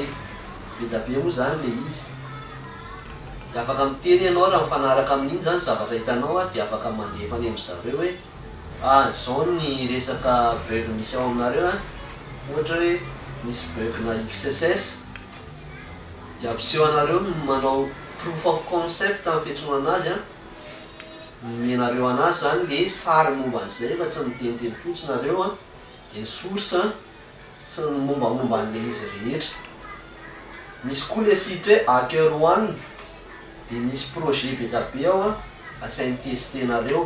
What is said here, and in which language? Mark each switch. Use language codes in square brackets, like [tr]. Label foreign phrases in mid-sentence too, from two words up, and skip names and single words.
[mg] Be da be moa zany le izy dia afaka miteny ianao raha mifanaraka amin'iny zany zavatra hitanao a dia afaka mandefa any amin'zareo hoe zao ny resaka bug misy ao aminareo a. Ohatra hoe misy bug na XSS dia ampiseho anareo manao [en] proof of concept [mg] amin'ny fiantsoana anazy a. Menareo anazy zany le sary momba an'izay fa tsy miteniteny fotsiny nareo a dia ny source sy ny mombamomba an'le izy rehetra. Misy koa le site hoe hacker one dia misy projet be da be ao a asainy testenareo.